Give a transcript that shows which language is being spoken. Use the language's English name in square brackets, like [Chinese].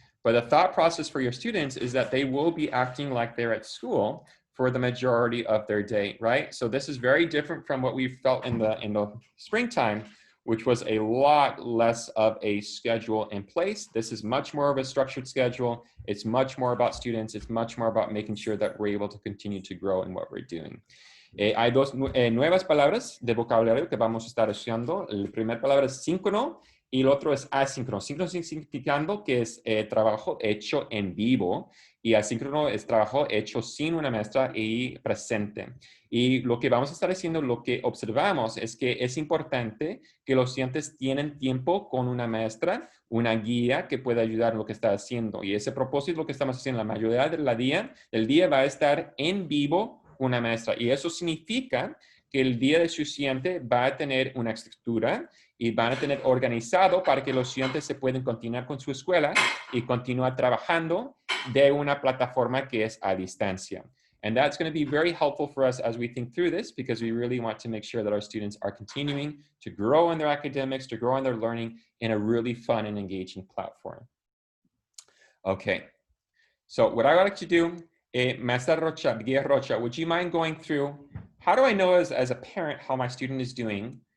[English] But the thought process for your students is that they will be acting like they're at school for the majority of their day, right? So this is very different from what we felt in the springtime, which was a lot less of a schedule in place. This is much more of a structured schedule. It's much more about students. It's much more about making sure that we're able to continue to grow in what we're doing. [Spanish] Hay dos nuevas palabras de vocabulario que vamos a estar estudiando. La primera palabra es síncrono y el otro es asíncrono. Síncrono significando que es trabajo hecho en vivo y asíncrono es trabajo hecho sin una maestra y presente. Y lo que vamos a estar haciendo, lo que observamos es que es importante que los estudiantes tienen tiempo con una maestra, una guía que pueda ayudar en lo que está haciendo. Y ese propósito, lo que estamos haciendo, la mayoría del día va a estar en vivo una maestra. Y eso significa que el día de su estudiante va a tener una estructura y van a tener organizado para que los estudiantes se pueden continuar con su escuela y continuar trabajando de una plataforma que es a distancia. [English] And that's going to be very helpful for us as we think through this, because we really want to make sure that our students are continuing to grow in their academics, to grow in their learning in a really fun and engaging platform. Okay, so what I would like to do, Maestra Rocha, Guía Rocha, would you mind going through, how do I know as a parent how my student is doing?